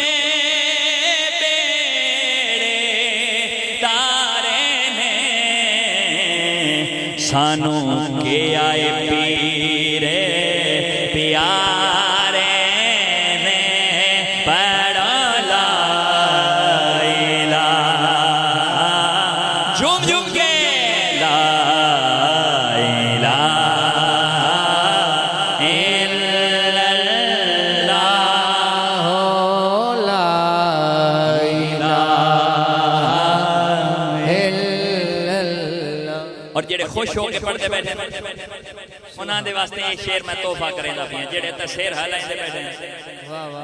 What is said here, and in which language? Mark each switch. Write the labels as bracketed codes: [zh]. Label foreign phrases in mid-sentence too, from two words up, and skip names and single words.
[pa] بیڑے تارے نے سانوں کے آئے پیرے پیارے نے پڑھو [ar] لا إله [pa] جھوم جھوم کے [ar] لا إله إلا الله لا إله إلا الله. [pa] اور جیہڑے خوش ہوکے پڑھتے بیٹھے انہاں دے واسطے یہ شعر میں تحفہ کریندا پیا جیہڑے تے شعر ہلائندے بیٹھے واہ واہ